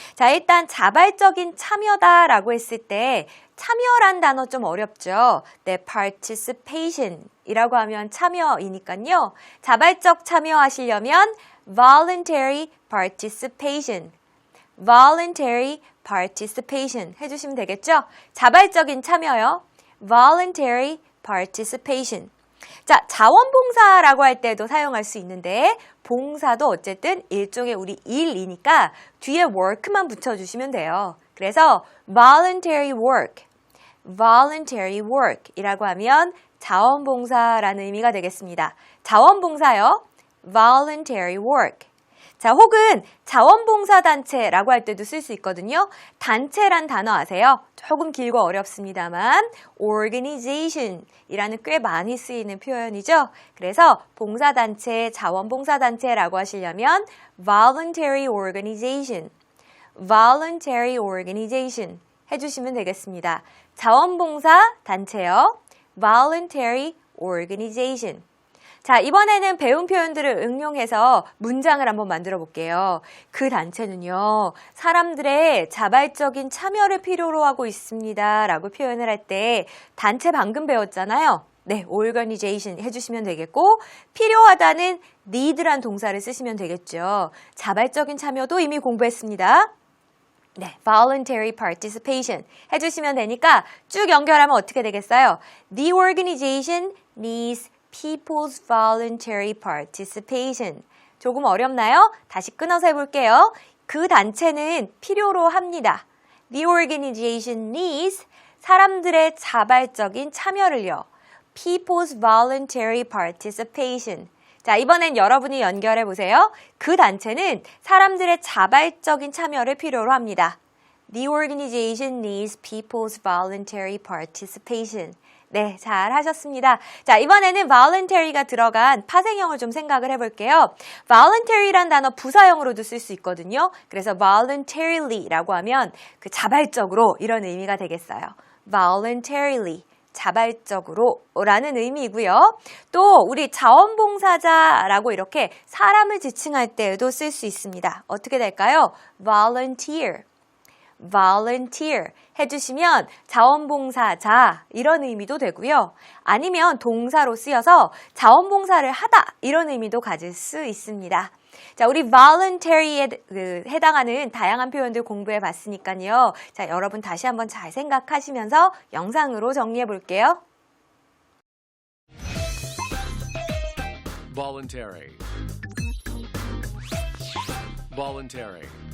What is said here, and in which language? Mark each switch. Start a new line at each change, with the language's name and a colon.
Korean: 자, 일단 자발적인 참여다라고 했을 때 참여란 단어 좀 어렵죠. 네, participation 이라고 하면 참여이니까요. 자발적 참여하시려면 voluntary participation, voluntary participation 해주시면 되겠죠? 자발적인 참여요.
English: voluntary participation.
Korean: 자, 자원봉사라고 할 때도 사용할 수 있는데 봉사도 어쨌든 일종의 우리 일이니까 뒤에 work만 붙여주시면 돼요. 그래서 voluntary work, voluntary work 이라고 하면 자원봉사라는 의미가 되겠습니다. 자원봉사요. voluntary work. 자, 혹은 자원봉사단체라고 할 때도 쓸 수 있거든요. 단체란 단어 아세요? 조금 길고 어렵습니다만 organization 이라는 꽤 많이 쓰이는 표현이죠. 그래서 봉사단체, 자원봉사단체라고 하시려면 voluntary organization, voluntary organization 해주시면 되겠습니다. 자원봉사 단체요.
English: voluntary organization.
Korean: 자, 이번에는 배운 표현들을 응용해서 문장을 한번 만들어 볼게요. 그 단체는요, 사람들의 자발적인 참여를 필요로 하고 있습니다. 라고 표현을 할 때 단체 방금 배웠잖아요. 네, organization 해주시면 되겠고 필요하다는 need란 동사를 쓰시면 되겠죠. 자발적인 참여도 이미 공부했습니다. 네, voluntary participation 해주시면 되니까 쭉 연결하면 어떻게 되겠어요?
English: The organization needs people's voluntary participation.
Korean: 조금 어렵나요? 다시 끊어서 해볼게요. 그 단체는 필요로 합니다.
English: The organization needs
Korean: 사람들의 자발적인 참여를요.
English: People's voluntary participation.
Korean: 자, 이번엔 여러분이 연결해 보세요. 그 단체는 사람들의 자발적인 참여를 필요로 합니다.
English: The organization needs people's voluntary participation.
Korean: 네, 잘 하셨습니다. 자, 이번에는 voluntary가 들어간 파생형을 좀 생각을 해볼게요. voluntary란 단어 부사형으로도 쓸 수 있거든요. 그래서 voluntary라고 하면 그 자발적으로 이런 의미가 되겠어요.
English: voluntarily.
Korean: 자발적으로 라는 의미이고요. 또 우리 자원봉사자라고 이렇게 사람을 지칭할 때에도 쓸 수 있습니다. 어떻게 될까요? volunteer, volunteer 해주시면 자원봉사자 이런 의미도 되고요. 아니면 동사로 쓰여서 자원봉사를 하다 이런 의미도 가질 수 있습니다. 자, 우리 voluntary에 해당하는 다양한 표현들 공부해 봤으니까요. 자, 여러분 다시 한번 잘 생각하시면서 영상으로 정리해 볼게요.
English: voluntary, voluntary,